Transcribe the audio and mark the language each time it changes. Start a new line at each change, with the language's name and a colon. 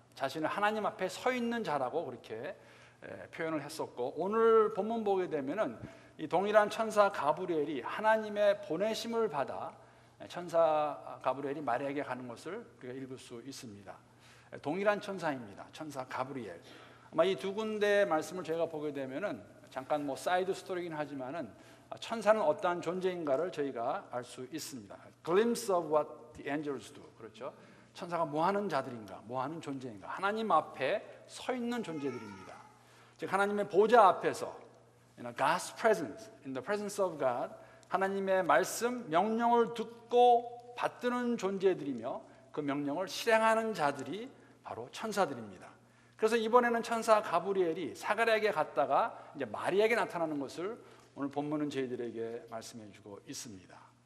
Korean: 자신을 하나님 앞에 서 있는 자라고 그렇게 표현을 했었고, 오늘 본문 보게 되면은 이 동일한 천사 가브리엘이 하나님의 보내심을 받아 천사 가브리엘이 마리아에게 가는 것을 우리가 읽을 수 있습니다. 동일한 천사입니다. 천사 가브리엘. 아마 이 두 군데의 말씀을 저희가 보게 되면은 잠깐 뭐 사이드 스토리긴 하지만은 천사는 어떠한 존재인가를 저희가 알 수 있습니다.
English: Glimpse of what the angels do.
Korean: 그렇죠? 천사가 뭐 하는 자들인가, 뭐 하는 존재인가. 하나님 앞에 서 있는 존재들입니다. 즉 하나님의 보좌 앞에서
English: God's presence, in the presence of God,
Korean: 하나님의 말씀, 명령을 듣고 받드는 존재들이며 그 명령을 실행하는 자들이 바로 천사들입니다. 그래서 이번에는 천사 가브리엘이 사가랴에게 갔다가 이제 마리아에게 나타나는 것을 오늘 본문은 저희들에게 말씀해 주고 있습니다.